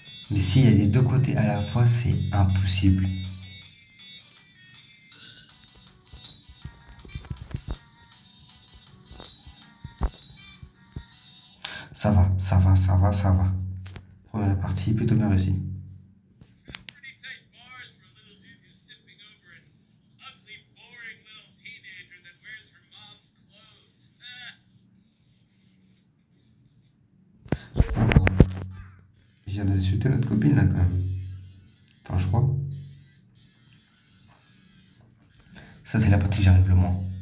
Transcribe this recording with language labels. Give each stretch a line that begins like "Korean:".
French: Mais s'il y a les deux côtés à la fois, c'est impossible. Ça va, ça va, ça va, ça va. Première partie, plutôt bien réussie.
English: Pretty tight bars for a little dude who's sipping over an ugly, boring little teenager that wears her mom's clothes.
French: Je viens d'insulter notre copine là quand même. Enfin, je crois. Ça, c'est la partie que j'arrive le moins.